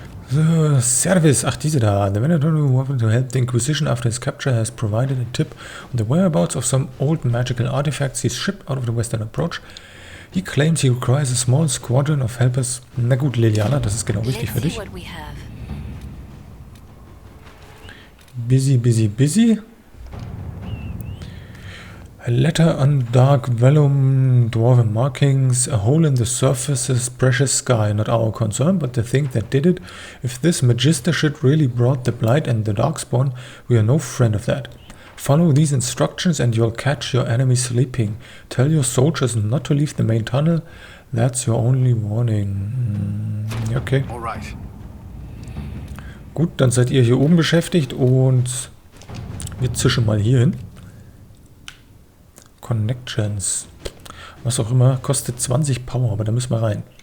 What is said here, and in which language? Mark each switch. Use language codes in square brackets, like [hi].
[en] The service. [de] Ach, diese da. [en] The Venator who offered to help the Inquisition after his capture has provided a tip on the whereabouts of some old magical artifacts he's shipped out of the Western Approach. He claims he requires a small squadron of helpers. [de] Na gut, Liliana, das ist genau richtig für dich. [en] Busy. A letter on dark vellum, dwarven markings, a hole in the surface's precious sky. Not our concern, but the thing that did it. If this magister shit really brought the blight and the darkspawn, we are no friend of that. Follow these instructions and you'll catch your enemy sleeping. Tell your soldiers not to leave the main tunnel. That's your only warning. Okay. Alright. [de] Gut, dann seid ihr hier oben beschäftigt und wir zischen mal hier hin. Connections. Was auch immer, kostet 20 Power, aber da müssen wir rein.